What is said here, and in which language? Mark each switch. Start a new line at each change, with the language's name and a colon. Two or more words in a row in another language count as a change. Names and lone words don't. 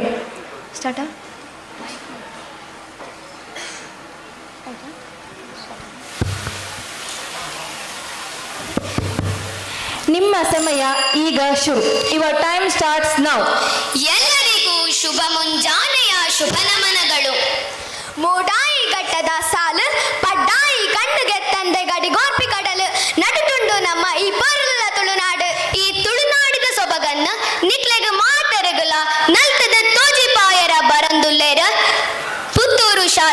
Kannada: ಸ್ಟಾರ್ಟ್. ನಿಮ್ಮ ಸಮಯ ಈಗ ಶುರು.
English: your time starts now.
Kannada: ಎಲ್ಲರಿಗೂ ಶುಭ ಮುಂಜಾನೆಯ ಶುಭ ನಮನಗಳು.
Tulu: ಮೂಡಾಯಿ ಘಟ್ಟದ ಸಾಲು ಪಡ್ಡಾಯಿ ಕಣ್ಣುಗೆ ತಂದೆ ಗಡಿಗೋರ್ಪಿ ಕಡಲು ನಡುಟುಂಡು ನಮ್ಮ ಈ ಪೊರ್ಲ ತುಳುನಾಡು. ಈ ತುಳುನಾಡಿದ ಸೊಬಗನ್ನ ನಿಕ್ಲೆಗ ಮಾತೆರಗುಲ ನಲ್ತದ ತೋಜಿಪಾಯರ ಬರಂದುಲ್ಲೇರ ಪುತ್ತೂರು